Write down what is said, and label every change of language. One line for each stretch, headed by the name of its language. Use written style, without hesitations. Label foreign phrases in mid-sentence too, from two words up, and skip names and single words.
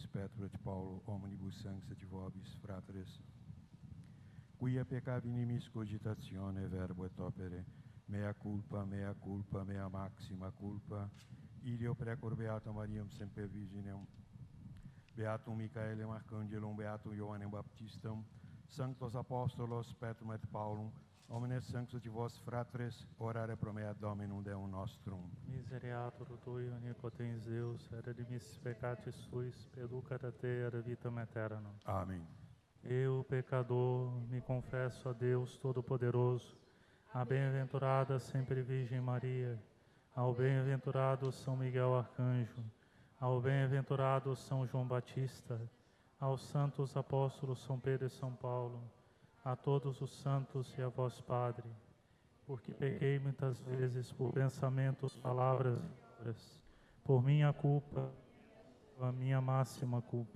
Latin: Petro et Paulo, omnibus sanctis et vobis fratres, quia peccavi nimis cogitatione, verbo et opere, mea culpa, mea maxima culpa, ideo precor Beato Mariam semper Virginem, Beatum Michaelem Arcangelum, Beatum Ioannem Baptistam, Sanctos Apostolos Petrum et Paulum, omnes sanctos et vos fratres, orare pro mea Dominum Deum nostrum. Misereatur tui, omnipotens Deus, et dimissis peccatis suis, peducat a te ad vitam aeternam.
Portuguese: Amém. Eu, pecador, me confesso a Deus Todo-Poderoso, à bem-aventurada sempre Virgem Maria, ao bem-aventurado São Miguel Arcanjo, ao bem-aventurado São João Batista, aos santos apóstolos São Pedro e São Paulo, a todos os santos e a vós, Padre, porque pequei muitas vezes por pensamentos, palavras e obras, por minha culpa, a minha máxima culpa.